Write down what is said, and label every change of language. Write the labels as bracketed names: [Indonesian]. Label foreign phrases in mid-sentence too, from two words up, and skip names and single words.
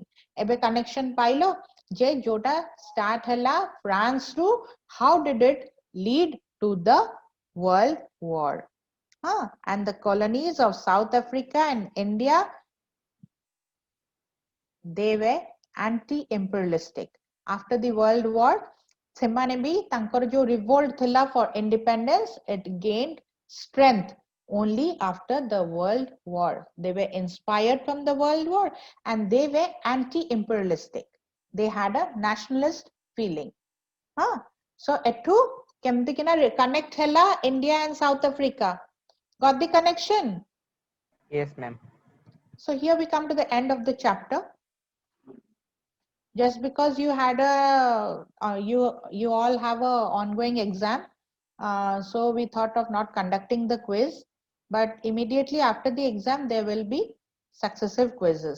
[Odia] ଏବେ କନେକ୍ସନ ପାଇଲ ଯେ ଯୋଉଟା ଷ୍ଟାର୍ଟ ହେଲା ଫ୍ରାନ୍ସ ରୁ, [English] how did it lead to the World War? And the colonies of South Africa and India, they were anti-imperialistic. After the World War, [Odia] ସେମାନେ ବି ତାଙ୍କର ଯୋଉ revolt ଥିଲା [English] for independence, it gained strength only after the World War. They were inspired from the World War and they were anti-imperialistic. They had a nationalist feeling. [Odia] So etu କେମିତି କିନା connect ହେଲା India and South Africa? [English] Got the connection? Yes, ma'am. So here we come to the end of the chapter. Just because you had a you all have a ongoing exam, so we thought of not conducting the quiz, but immediately after the exam there will be successive quizzes.